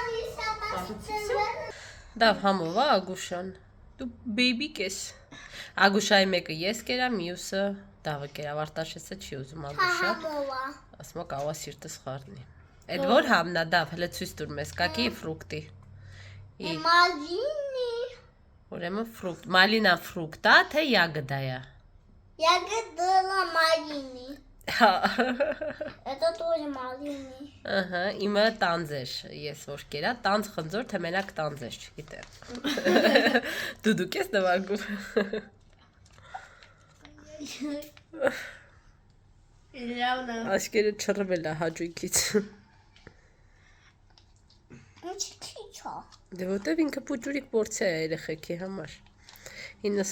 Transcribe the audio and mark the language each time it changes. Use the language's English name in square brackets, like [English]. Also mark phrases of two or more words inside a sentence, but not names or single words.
[Armenian] դավ համով է Ագուշան, դու բեյբիկ ես, Ագուշայի մեկը ես կերա, մյուսը դավը կերա, Արտաշեսը չի ուզում Ագուշա, ասմա կավա սիրտս խարնի Էդ որ համնա դավ, հլը ցույց տուր մեզ, [Russian] какие фрукты [Armenian] Մալինի Ուրեմն ֆրուկտ, մալինա ֆրուկտ է, թե ягода է [Russian] Ягода малини Это тоже малини [Armenian] Ահա, իմը տանձ էր, ես որ կերա, տանձ խնձոր, թե մենակ տանձ էր, չգիտեմ Դուդուկ ես նվագում Աշկերը չռվել է հաջույքից Դե որտև ինքը պուջուրիկ պորցիա է երեխեքի համար 90 գրամը